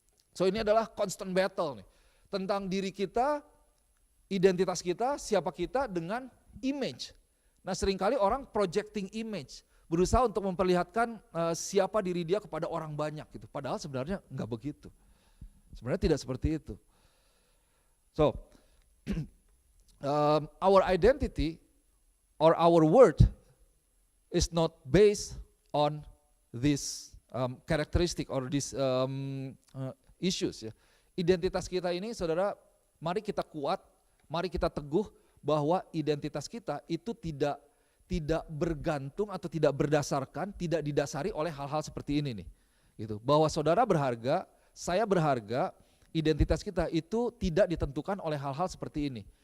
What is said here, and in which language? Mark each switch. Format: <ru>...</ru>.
<id>So ini adalah constant battle nih. Tentang diri kita, identitas kita, siapa kita dengan image. Nah seringkali orang projecting image. Berusaha untuk memperlihatkan siapa diri dia kepada orang banyak gitu. Padahal sebenarnya enggak begitu. Sebenarnya tidak seperti itu.</id> <en>So, our identity or our worth is not based on this characteristic or these issues ya.</en> <id>Identitas kita ini saudara, mari kita kuat, mari kita teguh bahwa identitas kita itu tidak bergantung atau tidak berdasarkan, tidak didasari oleh hal-hal seperti ini nih. Gitu. Bahwa saudara berharga, saya berharga, identitas kita itu tidak ditentukan oleh hal-hal seperti ini.</id>